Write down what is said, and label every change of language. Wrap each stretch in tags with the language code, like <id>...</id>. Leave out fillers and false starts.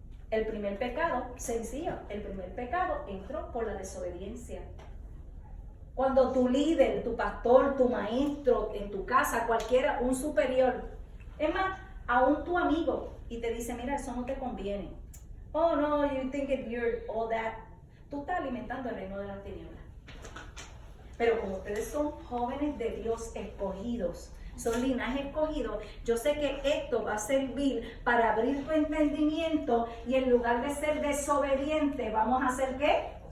<es>El primer pecado, sencillo, el primer pecado entró por la desobediencia. Cuando tu líder, tu pastor, tu maestro en tu casa, cualquiera, un superior, es más, aún tu amigo, y te dice, mira, eso no te conviene.</es> <en>Oh, no, you think it's weird, all that.</en> <es>Tú estás alimentando el reino de las tinieblas. Pero como ustedes son jóvenes de Dios escogidos, son linaje escogido, yo sé que esto va a servir para abrir tu entendimiento y en lugar de ser desobediente, vamos a hacer ¿qué?</es>